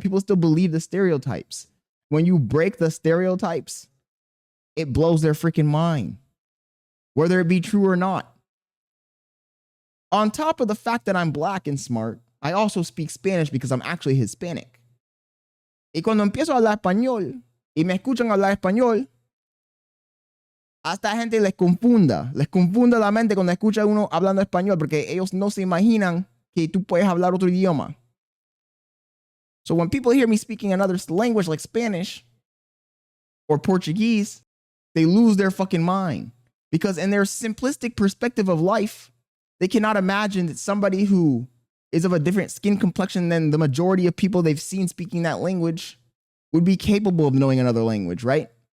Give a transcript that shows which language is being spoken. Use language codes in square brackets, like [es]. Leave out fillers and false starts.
[en] People still believe the stereotypes. When you break the stereotypes, it blows their freaking mind, whether it be true or not. On top of the fact that I'm black and smart, I also speak Spanish because I'm actually Hispanic. [es] Y cuando empiezo a hablar español y me escuchan hablar español, hasta gente les confunda la mente cuando escucha uno hablando español porque ellos no se imaginan que tú puedes hablar otro idioma. [en] So when people hear me speaking another language like Spanish or Portuguese, they lose their fucking mind. Because in their simplistic perspective of life, they cannot imagine that somebody who is of a different skin complexion than the majority of people they've seen speaking that language would be capable of knowing another language, right?